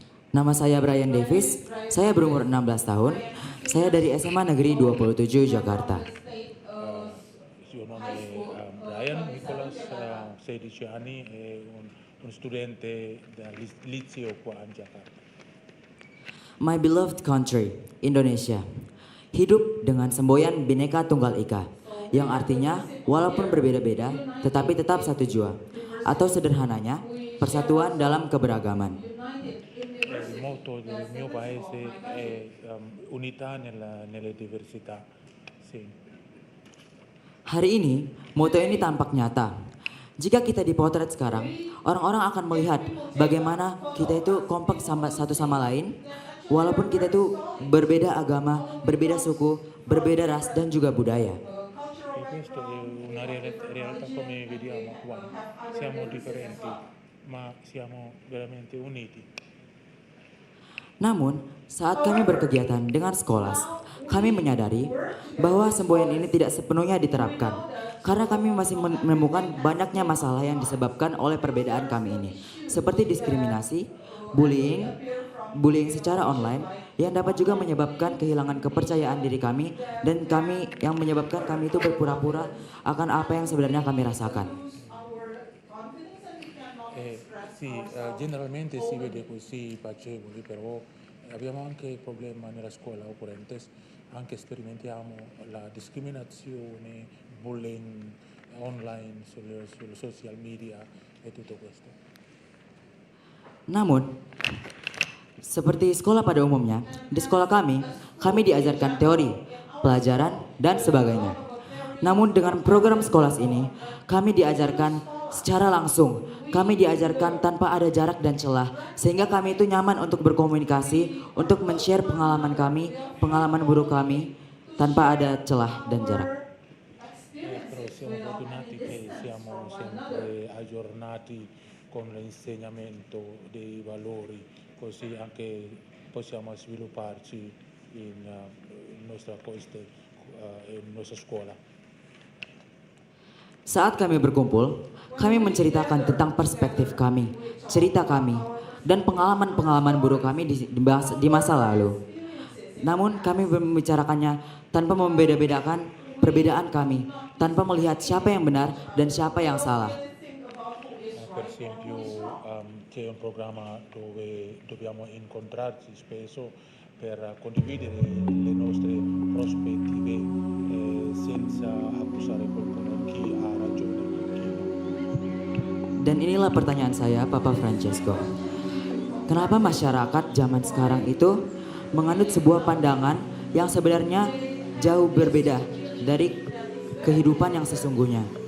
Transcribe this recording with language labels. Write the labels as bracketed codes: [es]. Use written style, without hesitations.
[id] Nama saya Brian Davis, saya berumur 16 tahun, saya dari SMA Negeri 27 Jakarta. [it] Il suo nome è Brian Nicholas, 16 anni, è un studente del liceo qua in Jakarta. [en] My beloved country, [id] Indonesia, hidup dengan semboyan Bhinneka Tunggal Ika, yang artinya walaupun berbeda-beda, tetapi tetap satu jua, atau sederhananya, persatuan dalam keberagaman. [it] Il motto del mio paese è unità nelle diversità. Sì. [id] Hari ini, moto ini tampak nyata. Jika kita dipotret sekarang, orang-orang akan melihat bagaimana kita itu kompak satu sama lain, walaupun kita itu berbeda agama, berbeda suku, berbeda ras dan juga budaya. [it] E questo è una realtà come vediamo qua. Siamo differenti, ma siamo veramente uniti. [id] Namun, saat kami berkegiatan dengan sekolah, kami menyadari bahwa semboyan ini tidak sepenuhnya diterapkan karena kami masih menemukan banyaknya masalah yang disebabkan oleh perbedaan kami ini, seperti diskriminasi, bullying secara online yang dapat juga menyebabkan kehilangan kepercayaan diri kami dan yang menyebabkan kami itu berpura-pura akan apa yang sebenarnya kami rasakan. [it] Sì, generalmente si vede così facevoli, però abbiamo anche il problema nella scuola oppurentes, anche sperimentiamo la discriminazione, bullying online, sulle social media e tutto questo. [id] Namun, seperti sekolah pada umumnya, di sekolah kami diajarkan teori, pelajaran, dan sebagainya. Namun dengan program sekolah ini, kami diajarkan secara langsung, kami diajarkan tanpa ada jarak dan celah, sehingga kami itu nyaman untuk berkomunikasi, untuk men-share pengalaman kami, pengalaman buruk kami, tanpa ada celah dan jarak. [it] Però siamo fortunati che siamo sempre aggiornati con l'insegnamento dei valori, così anche possiamo svilupparci in nostra scuola. [id] Saat kami berkumpul, kami menceritakan tentang perspektif kami, cerita kami, dan pengalaman-pengalaman buruk kami di masa lalu. Namun kami membicarakannya tanpa membeda-bedakan perbedaan kami, tanpa melihat siapa yang benar dan siapa yang salah. [it] Per esempio c'è un programma dove dobbiamo incontrarci spesso per condividere le nostre prospettive senza accusare qualcuno, chi ha ragione e chi no. [id] Dan inilah pertanyaan saya, Papa Francesco. Kenapa masyarakat zaman sekarang itu menganut sebuah pandangan yang sebenarnya jauh berbeda dari kehidupan yang sesungguhnya?